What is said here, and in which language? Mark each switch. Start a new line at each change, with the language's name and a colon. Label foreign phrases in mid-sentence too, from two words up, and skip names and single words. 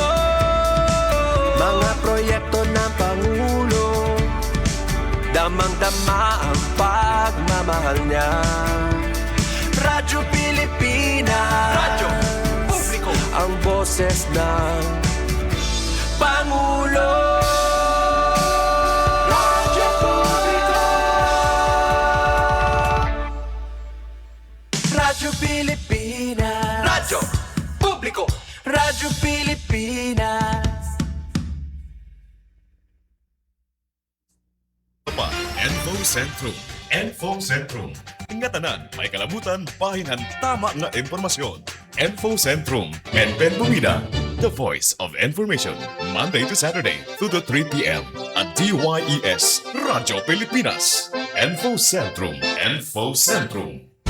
Filipino: Mga proyekto ng Pangulo, damang-dama ang pagmamahal niya. Radyo Pilipinas, Radyo Publiko, ang boses ng Pangulo. Radyo Publiko, Radyo Pilipinas, Radyo Publiko, Radyo Pilipinas. Info Centrum. Info Centrum.
Hiligaynon: Ingatanan, may kalabutan, bahinan, tama nga impormasyon.
Filipino: Info Centrum. Ben Bumida,
English: the voice of information. Monday to Saturday, 2 to 3 p.m. at DYES, Radyo Pilipinas. Info Centrum. Info Centrum.